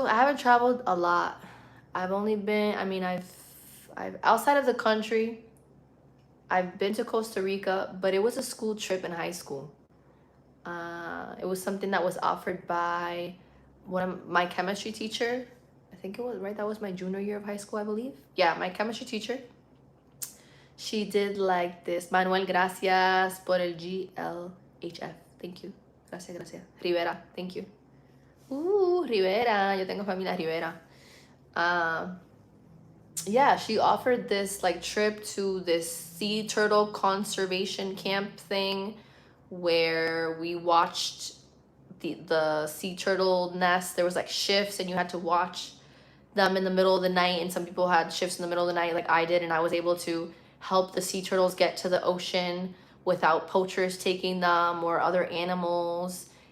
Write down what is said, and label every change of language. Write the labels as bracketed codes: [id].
[en] I haven't traveled a lot. I've only been, I've outside of the country, I've been to Costa Rica, but it was a school trip in high school. It was something that was offered by one of my chemistry teacher. I think it was, right? That was my junior year of high school, I believe. Yeah, my chemistry teacher. She did like this. [es] Manuel, gracias por el GLHF. [en] Thank you. [es] Gracias, gracias. Rivera, [en] thank you. [es] Rivera. Yo tengo familia Rivera. [en] Yeah, she offered this like trip to this sea turtle conservation camp thing where we watched the sea turtle nest. There was like shifts and you had to watch them in the middle of the night, and some people had shifts in the middle of the night like I did, and I was able to help the sea turtles get to the ocean without poachers taking them or other animals.